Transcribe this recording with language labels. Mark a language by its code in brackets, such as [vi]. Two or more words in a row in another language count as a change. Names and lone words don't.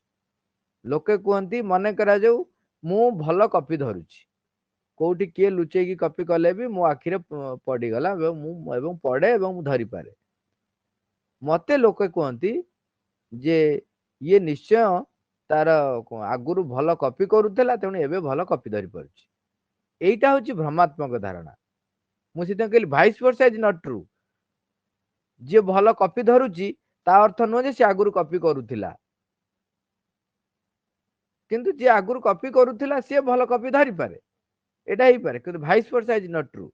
[or] ଲୋକେ କୁହନ୍ତି, ମନେ କରାଯାଉ ମୁଁ ଭଲ କପି ଧରୁଛି, କୋଉଠି କିଏ ଲୁଚେଇକି କପି କଲେ ବି ମୋ ଆଖିରେ ପଡିଗଲା, ଏବଂ ପଡେ ଏବଂ ମୁଁ ଧରିପାରେ। ମତେ ଲୋକେ କୁହନ୍ତି ଯେ ଇଏ ନିଶ୍ଚୟ ତାର ଆଗରୁ ଭଲ କପି କରୁଥିଲା, ତେଣୁ ଏବେ ଭଲ କପି ଧରି ପାରୁଛି। [bn] এইটা হচ্ছে ভ্রমাত্মক ধারণা। [or] ମୁଁ ସେଥିପାଇଁ କହିଲି [en] vice versa is not true. [or] ଯିଏ ଭଲ କପି ଧରୁଛି ତା ଅର୍ଥ ନୁହେଁ ଯେ ସେ ଆଗରୁ କପି କରୁଥିଲା, କିନ୍ତୁ ଯିଏ ଆଗରୁ କପି କରୁଥିଲା ସିଏ ଭଲ କପି ଧରିପାରେ, ଏଇଟା ହେଇପାରେ। [en] କିନ୍ତୁ vice versa is not true.